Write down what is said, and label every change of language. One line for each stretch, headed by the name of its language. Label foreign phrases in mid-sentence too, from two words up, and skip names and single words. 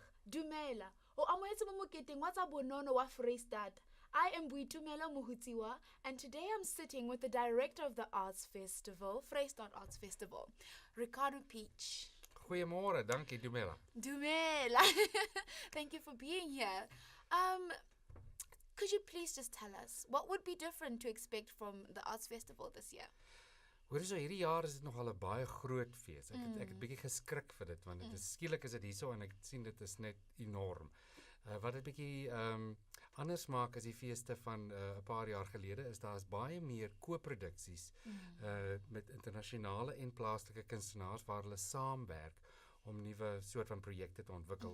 Tswana: Dumela. O amoetse mo moketeng wa tsa bonono wa Freestata.
English: I am Boitumelo Mohutiwa, and today I'm sitting with the director of the Arts Festival, Freestata Arts Festival, Ricardo Peach.
Afrikaans: Goeiemôre, dankie Dumela.
Tswana: Dumela.
English: Thank you for being here. Could you please just tell us what would be different to expect from the Arts Festival this year?
Afrikaans: Hoor so hierdie jaar is dit nogal 'n baie groot fees. Ek het bietjie geskrik vir dit want dit is skielik is dit hierso en ek sien dit is net enorm. Wat dit bietjie anders maak as die feeste van 'n paar jaar gelede is daar's baie meer co-produksies met internasionale en plaaslike kunstenaars waar hulle saamwerk om nuwe soort van projekte te ontwikkel.